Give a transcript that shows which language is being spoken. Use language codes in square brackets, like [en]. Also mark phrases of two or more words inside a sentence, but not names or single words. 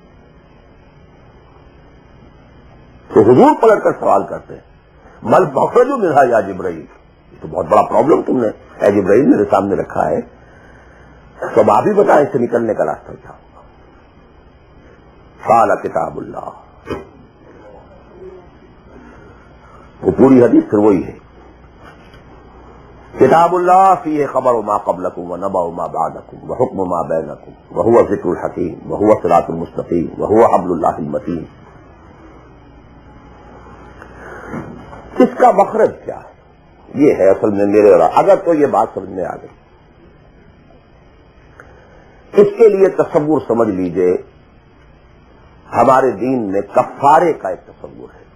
[ur] تو حضور پلٹ کر سوال کرتے ہیں [ar] مل مخرج منہا یا جبرائیل, [ur] یہ تو بہت بڑا پرابلم تم نے اے جبرائیل میرے سامنے رکھا ہے, تو آپ ہی بتائیں اس سے نکلنے کا راستہ کیا ہوگا. [ar] قال کتاب اللہ, [ur] وہ پوری حدیث پھر وہی ہے. [ar] کتاب اللہ فیہ خبر ما قبلکم و نبأ ما بعدکم و حکم ما بینکم و هو ذکر الحکیم و هو صراط المستقیم و هو حبل اللہ المتین. [ur] اس کا مخرج کیا ہے؟ یہ ہے اصل میں میرے اور اگر تو یہ بات سمجھ میں آ گئی. اس کے لیے تصور سمجھ لیجئے، ہمارے دین میں کفارے کا ایک تصور ہے.